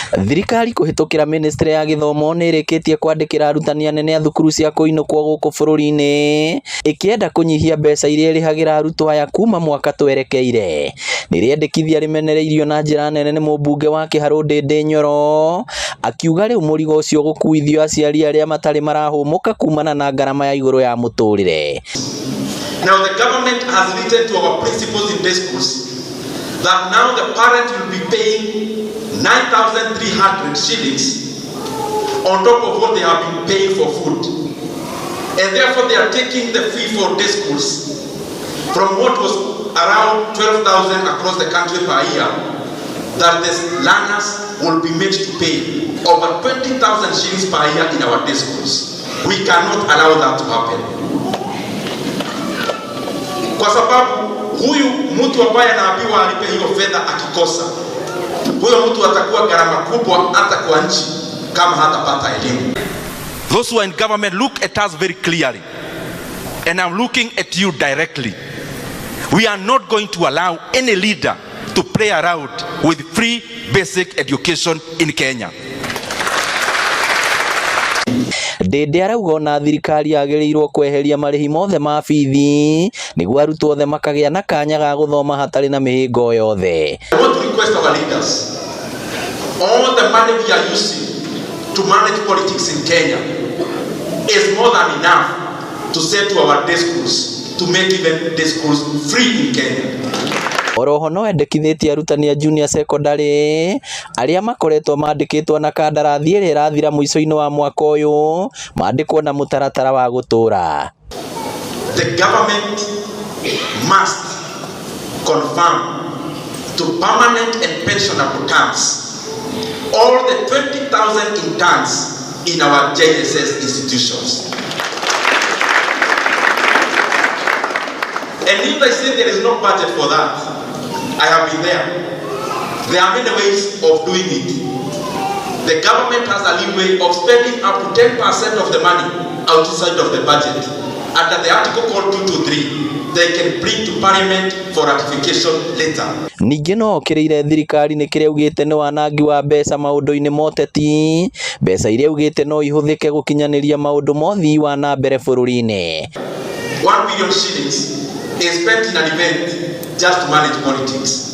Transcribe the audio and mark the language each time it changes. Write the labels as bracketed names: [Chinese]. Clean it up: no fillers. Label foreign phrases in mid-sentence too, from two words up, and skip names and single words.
[Kikuyu] Thirikari kuhitukira ministry ya githomo nirikitie kwandikira arutani anene a thukuru cia kuinukwo guku bururi-ini ikienda kunyihia mbeca iria irihagira arutwo aya kuma mwaka twerekeire. Niriendekithia rimenereirio na njira nene ni Mũmbunge wa Kiharu Ndindi Nyoro akiuga riu murigo ucio gukuithio aciari aria matari marahumuka kumana na ngarama ya iguru ya muturire. [English] Now the government has written to our principals in these schools that now the parent will be paying 9,300 shillings on top of what they have been paying for food, and therefore they are taking the fee for day schools from what was around 12,000 across the country per year, that the learners will be made to pay over 20,000 shillings per year in our day schools. We cannot allow that to happen, [Swahili] kwa sababu huyu mtu ambaye anaambiwa alipe hiyo fedha akikosa, huyo mtu atakuwa gharama kubwa hata kwa nchi kama hatapata elimu. [English] Those who are in government, look at us very clearly, and I'm looking at you directly. We are not going to allow any leader to play around with free basic education in Kenya. [Kikuyu] Ndindi arauga ona thirikari yagirirwo kweheria marihi mothe ma bithi niguo arutwo othe makagia na kanya ga guthoma hatari na mihingo yothe. [English] I want to request our leaders, all the money we are using to manage politics in Kenya is more than enough to send to our day schools, to make even day schools free in Kenya. [Kikuyu] Oroho no endekithitie arutani a [English] junior secondary [Kikuyu] aria makoretwo mandikitwo na kandarathi iri irathira muico-ini wa mwaka uyu mandikwo na mutaratara wa gutura. [English] The government must confirm to permanent and pensionable terms all the 20,000 interns in our JSS institutions. And if they say there is no budget for that, I have been there. There are many ways of doing it. The government has a leeway of spending up to 10% of the money outside of the budget. Under the article called 223, they can bring to parliament for ratification later. [Kikuyu] Ningĩ no okĩrĩire thirikari nĩ kĩrĩa ugĩte nĩ wanangi wa mbeca maũndũ-inĩ moteti, mbeca iria ugĩte no ihũthĩke gũkinyanĩria maũndũ mothii wa na mbere bũrũri-inĩ. [English] 1 billion shillings is spent in an event just to manage politics.